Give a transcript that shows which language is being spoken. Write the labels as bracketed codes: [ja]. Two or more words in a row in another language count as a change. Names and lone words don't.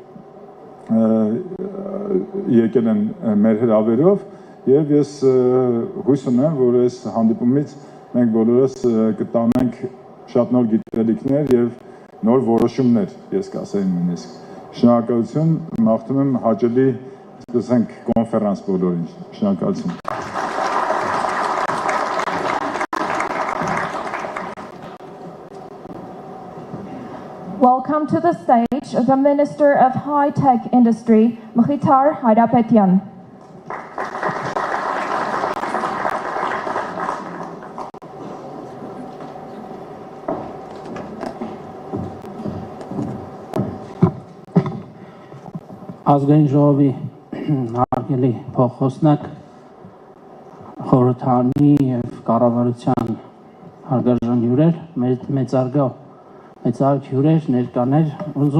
[hy] եկել են մեր հրավերով եւ ես հույս ունեմ, որ այս հանդիպումից մենք բոլորս կտանենք շատ նոր գիտելիքներ եւ նոր որոշումներ, ես կասեի նույնիսկ։ Շնորհակալություն, մաղթում եմ հաճելի, ասենք, կոնֆերանս բոլորին։ Շնորհակալություն։ [en] Welcome to the stage the Minister of High-Tech Industry, Mkhitar Hayrapetyan. [hy] Ազգային ժողովի հարգելի փոխոսնակ, խորհրդարանի եւ կառավարության հարգարժան հյուրեր, մեծարգո հյուրեր, ներկաներ, ուզում